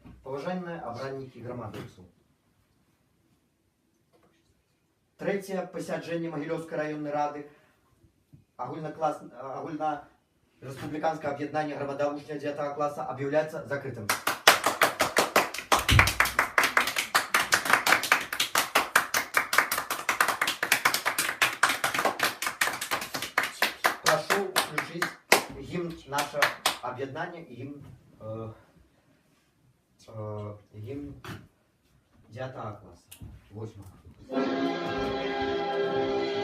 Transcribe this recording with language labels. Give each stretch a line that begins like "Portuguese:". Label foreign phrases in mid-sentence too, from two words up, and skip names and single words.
Belarusian: Паважаныя абраннікі грамадусу. Трэцяе пасяджэнне Магілёўскай раённай рады агульнарэспубліканскага аб'яднання грамада вучня 9 класа аб'яўляецца закрытым.
Russian: Прошу включить гимн нашего объединения и гимн 9 класса, 8.